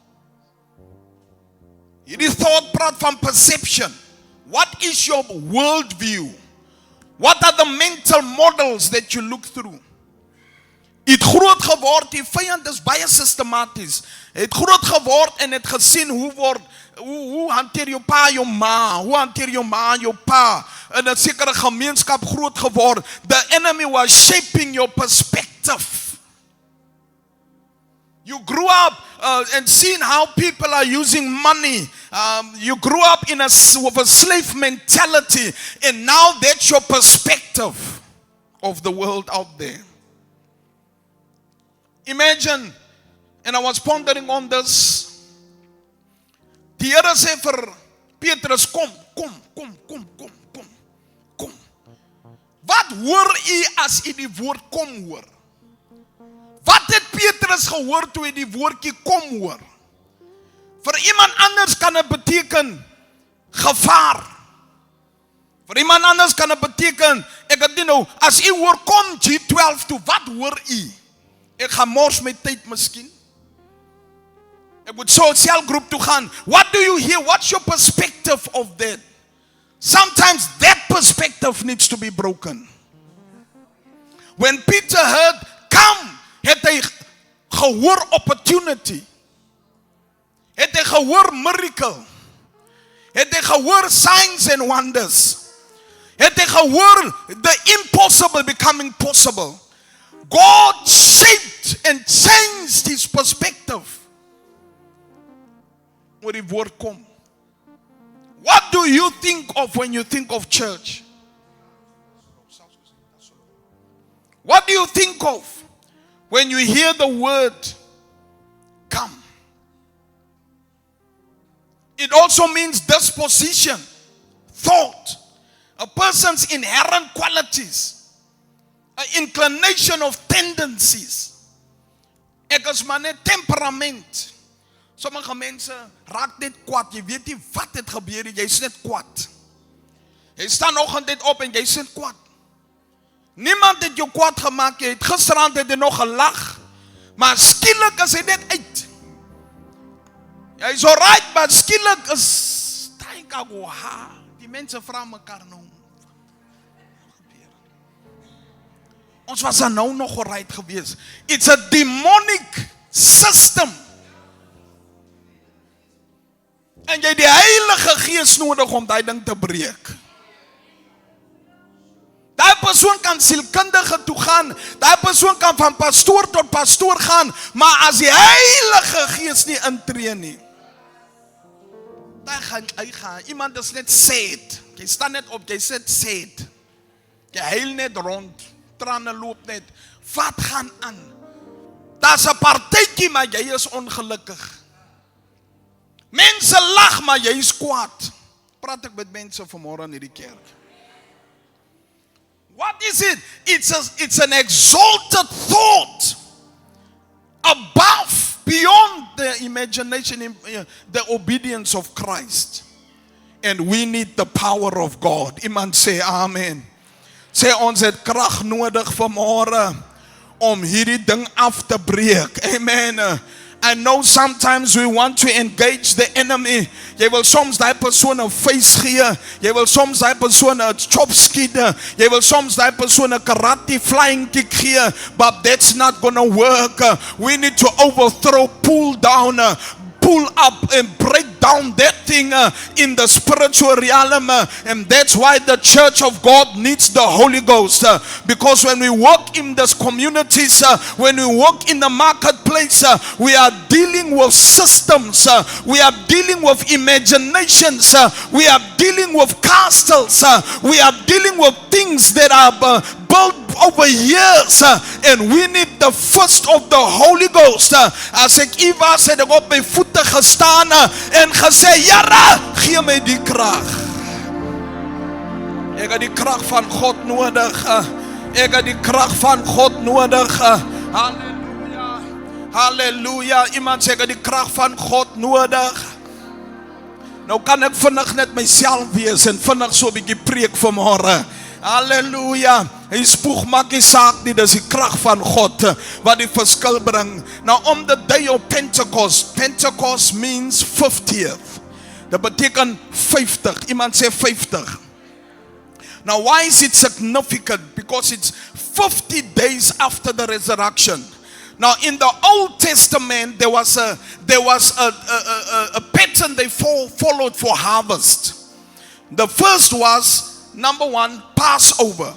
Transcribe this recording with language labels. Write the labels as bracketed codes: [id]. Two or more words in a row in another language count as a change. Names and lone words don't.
[af] Hierdie thought praat van perception. [en] What is your worldview? What are the mental models that you look through? [af] Het groot geword, die vyand is baie systematies. Het groot geword en het gesien hoe hanteer jou pa jou ma, hoe hanteer jou ma jou pa. In 'n sekere gemeenskap groot geword. [en] The enemy was shaping your perspective. You grew up and seen how people are using money. You grew up with a slave mentality, and now that's your perspective of the world out there. Imagine, and I was pondering on this. [af] Die Here sê vir Petrus, kom. Wat hoor u as u die woord kom hoor? Wat het Petrus gehoor toe hy die woordjie kom hoor? Vir iemand anders kan dit beteken gevaar. Vir iemand anders kan dit beteken, ek het nie nou, as u hoor kom G12 toe, wat hoor u? Ek gaan mors my tyd miskien. Ek moet so 'n selgroep toe gaan. [en] What do you hear? What's your perspective of that? Sometimes that perspective needs to be broken. When Peter heard, come, [af] het hy gehoor opportunity. Het hy gehoor miracle. Het hy gehoor [en] signs and wonders. [af] Het hy gehoor [en] the impossible becoming possible. God shaped and changed his perspective. [af] Oor die woord kom. [en] What do you think of when you think of church? What do you think of when you hear the word come? It also means disposition, thought, a person's inherent qualities, an inclination of tendencies. [af] Ek is maar net temperament. Sommige mense raak net kwaad. Jy weet nie wat het gebeur nie, jy's net kwaad. Jy staan oggend net op en jy's net kwaad. Niemand het jou kwaad gemaak, jy het gisterand het jy nog gelag, maar skielik is hy net uit. Jy is alright, maar skielik is die mense vra mekaar nou. Ons was dan nou nog alright gewees. [en] It's a demonic system. [af] En jy die Heilige Gees nodig om daai ding te breek. Daai persoon kan sielkundige toe gaan, daai persoon kan van pastoor tot pastoor gaan, maar as die Heilige Gees nie intree nie, hy gaan, iemand is net sad, jy staan net op, jy sit sad, jy huil net rond, trane loop net, wat gaan aan? Daar's 'n partytjie, maar jy is ongelukkig. Mense lag, maar jy is kwaad. Praat ek met mense vanmôre in hierdie kerk. [en] What is it? It's an exalted thought above, beyond the imagination, the obedience of Christ. And we need the power of God. [af] Iemand sê amen. Sê ons het krag nodig vanmôre om hierdie ding af te breek. Amen. [en] I know sometimes we want to engage the enemy. [af] Jy wil soms daai persoon 'n face gee. Jy wil soms daai persoon 'n chop skiet. Jy wil soms daai persoon 'n [en] karate flying kick [af] gee. [en] But that's not going to work. We need to overthrow, pull down, pull up and break down that thing in the spiritual realm. And that's why the church of God needs the Holy Ghost. Because when we work in these communities, when we work in the marketplace, we are dealing with systems, we are dealing with imaginations, we are dealing with castles, we are dealing with things that are built over years, and we need the first of the Holy Ghost. [af] As ek was, het ek op my voete gestaan en gesê, Here, gee my die krag. Ek het die krag van God nodig. Ek het die krag van God nodig. Halleluja. Halleluja. Iemand sê ek het die krag van God nodig. Nou kan ek vinnig net myself wees en vinnig so 'n bietjie preek vanmôre. Halleluja. Hy spoeg maak nie saak nie, dis die krag van God wat die verskil bring. [en] Now on the day of Pentecost, Pentecost means 50th. [af] Dat beteken 50. Iemand sê 50. [en] Now why is it significant? Because it's 50 days after the resurrection. Now in the Old Testament there was a pattern they followed for harvest. The first was, number one, Passover.